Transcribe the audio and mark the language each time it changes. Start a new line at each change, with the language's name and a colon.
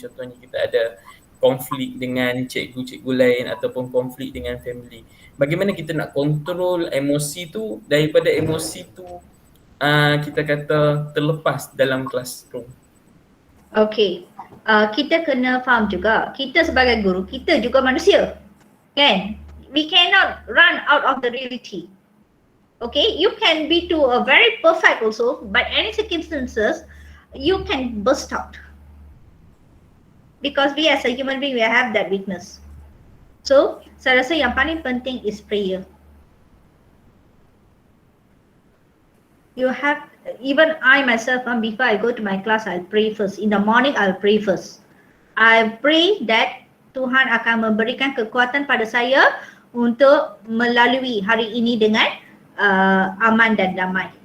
Malay: Contohnya kita ada konflik dengan cikgu-cikgu lain ataupun konflik dengan family. Bagaimana kita nak kontrol emosi tu daripada emosi tu kita kata terlepas dalam classroom? Okay, kita kena faham juga, kita sebagai guru, kita juga manusia, kan?
English: We cannot run out of the reality. Okay, you can be to a very perfect also, but any circumstances, you can burst out. Because we as a human being, we have that weakness. So,
Malay: saya rasa yang paling penting
English: is prayer. You have, even I myself, before I go to my class, I'll pray first. In the morning, I'll pray first. I pray that
Malay: Tuhan akan memberikan kekuatan pada saya untuk melalui hari ini dengan aman dan damai.